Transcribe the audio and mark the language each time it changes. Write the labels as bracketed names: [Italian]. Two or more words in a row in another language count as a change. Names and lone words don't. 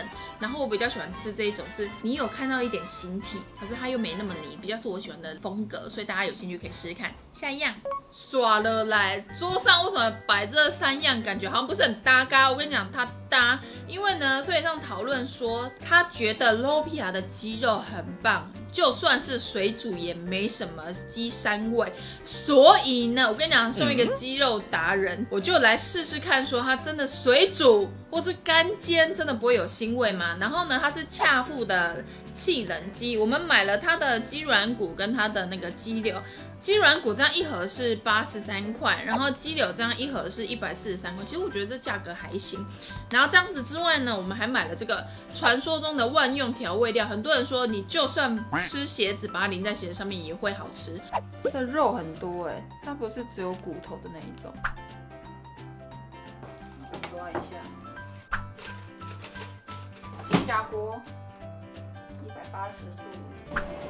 [Chinese] 然後我比較喜歡吃這一種，是你有看到一點形體，可是它又沒那麼泥，比較是我喜歡的風格。所以大家有興趣可以試試看。下一樣，耍了來，桌上為什麼擺這3樣？感覺好像不是很搭嘎。我跟你講，它搭，因為呢，所以上討論說，他覺得 Lopia 的雞肉很棒，就算是水煮也沒什麼雞膻味。所以呢，我跟你講，身為一個雞肉達人，我就來試試看，說它真的水煮或是乾煎，真的不會有腥味嗎？然後呢，它是恰富的氣冷雞，我們買了它的雞軟骨跟它的那個雞柳。雞軟骨這樣一盒是83塊，然後雞柳這樣一盒是143塊。其實我覺得這價格還行。然後這樣子之外呢，我們還買了這個傳說中的萬用調味料。很多人說，你就算吃鞋子，把它淋在鞋子上面也會好吃。這肉很多它不是只有骨頭的那一種。抓一下，气炸鍋，180度。